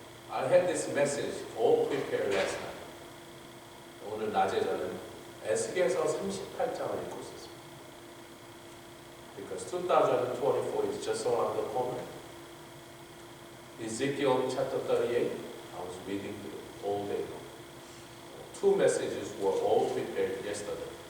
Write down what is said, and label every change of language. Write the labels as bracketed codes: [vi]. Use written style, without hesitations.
[en] I had this message all prepared last night. [ko] 오늘 낮에 저는 에스겔서 38장을 읽고 있었습니다. [en] Because 2024 is just around the corner. Ezekiel chapter 38, I was reading all day long. Two messages were all prepared yesterday.